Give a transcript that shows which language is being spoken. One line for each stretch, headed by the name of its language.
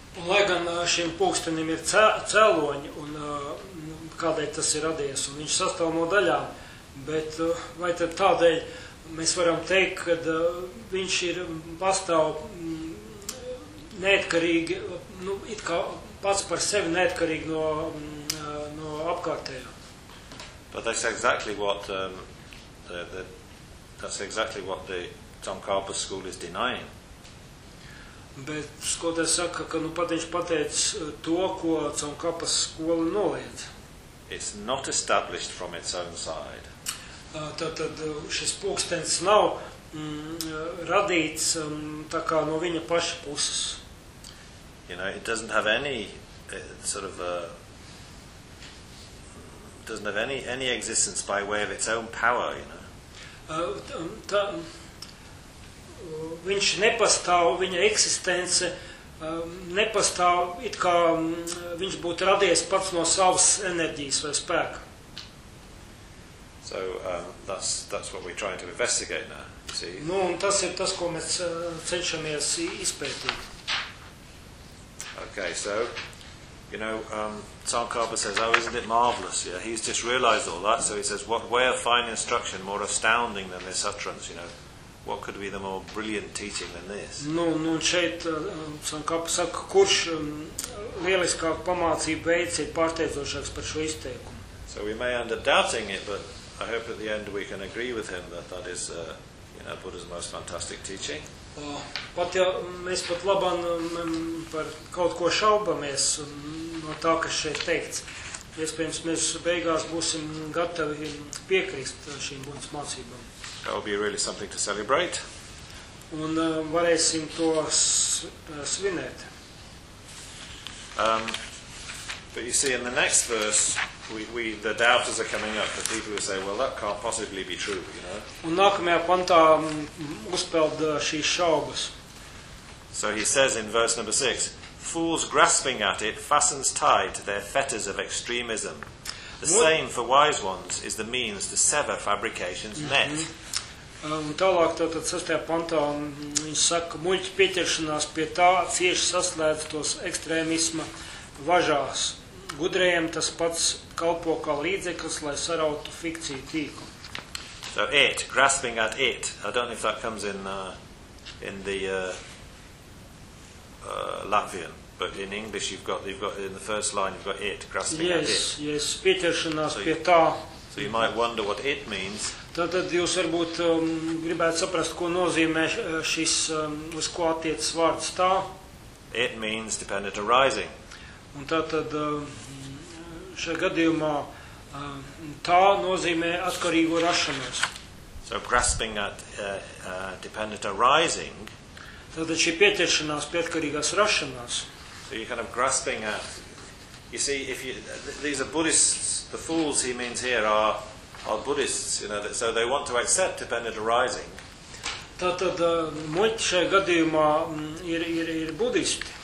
Latvian: Un lai gan šiem pulkstenim ir cēloņi, un kādēļ tas ir radies, un viņš sastāv no daļām, bet vai tad tādēļ mēs varam teikt, ka viņš ir pastāv neatkarīgi, nu, it kā pats par sevi neatkarīgi no apkārtējā.
English: But that's exactly what that's exactly what the Tsongkhapa school is denying.
Latvian: Bet skolotājs saka, ka nu pat viņš pateic to, ko caur kapas skola noliet.
English: It's not established from its own side.
Latvian: Tātad šis pulkstens nav radīts tā kā no viņa paša puses.
English: You know, it doesn't have any sort of doesn't have any existence by way of its own power, you know.
Latvian: Viņš nepastāv, viņa eksistence nepastāv, it kā viņš būtu radies pats no savas enerģijas vai spēka.
English: So that's what we're trying to investigate now, see.
Latvian: Nu, un tas ir tas, ko mēs cenšamies izpētīt.
English: Okay, so you know, Tsongkhapa says, oh, isn't it marvelous? Yeah, he's just realized all that. So he says, what way of fine instruction more astounding than this utterance, you know? What could be the more brilliant teaching than this?
Latvian: Nu, nu, šeit Tsongkhapa saka, kurš lieliskāk pamācību veids ir pārsteidzošāks par šo izteikumu.
English: So we may end up doubting it, but I hope at the end we can agree with him that that is, you know, Buddha's most fantastic teaching.
Latvian: Pat ja mēs pat labam par kaut ko šaubamies no tā, kas šeit teikts, iespējams, mēs beigās būsim gatavi piekrist šīm Buddhas mācībām.
English: That will be really something to celebrate.
Latvian: Un varēsim to svinēt.
English: But you see, in the next verse, we the doubters are coming up, the people who say, well, that can't possibly be true, you know.
Latvian: Un nākamajā pantā uzpeld šīs šaubas.
English: So he says in verse number 6, fools grasping at it fastens tight their fetters of extremism. The same for wise ones is the means to sever fabrication's net.
Latvian: Un tālāk tātad 6. Pantā viņš saka, muļķi pieķeršanās pie tā cieši saslēdz tos ekstrēmisma važās. Gudrējiem tas pats kalpo kā līdzeklis, lai sarautu fikciju tīku.
English: So it, grasping at it. I don't know if that comes in the Latvian, but in English you've got in the first line you've got it, grasping yes, at it.
Latvian: Yes, pieķeršanās so pie tā.
English: So you might wonder what it means.
Latvian: Tātad jūs varbūt gribētu saprast, ko nozīmē šis, uz ko attiecas vārds tā.
English: It means dependent arising.
Latvian: Un tātad šajā gadījumā tā nozīmē atkarīgo rašanos.
English: So grasping at dependent arising.
Latvian: Tātad šī pieķeršanās pie atkarīgās rašanās.
English: So you kind of grasping at, you see, if you, these are Buddhists, the fools he means here are Buddhists, you know, so they want to accept dependent arising.
Latvian: Tātad muļķi šajā gadījumā ir Buddhisti.